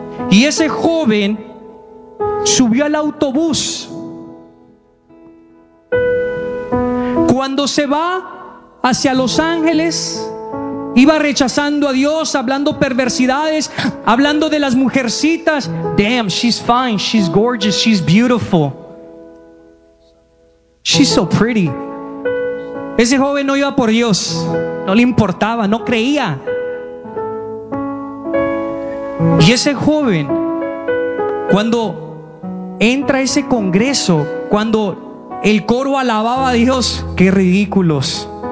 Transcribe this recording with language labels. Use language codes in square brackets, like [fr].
[es] Y ese joven subió al autobús. Cuando se va hacia Los Ángeles, iba rechazando a Dios, hablando perversidades, hablando de las mujercitas. [en] Damn, she's fine, she's gorgeous, she's beautiful. She's so pretty. [es] Ese joven no iba por Dios. No le importaba, no creía. Y ese joven, cuando entra a ese congreso, cuando el coro alababa a Dios, qué ridículos.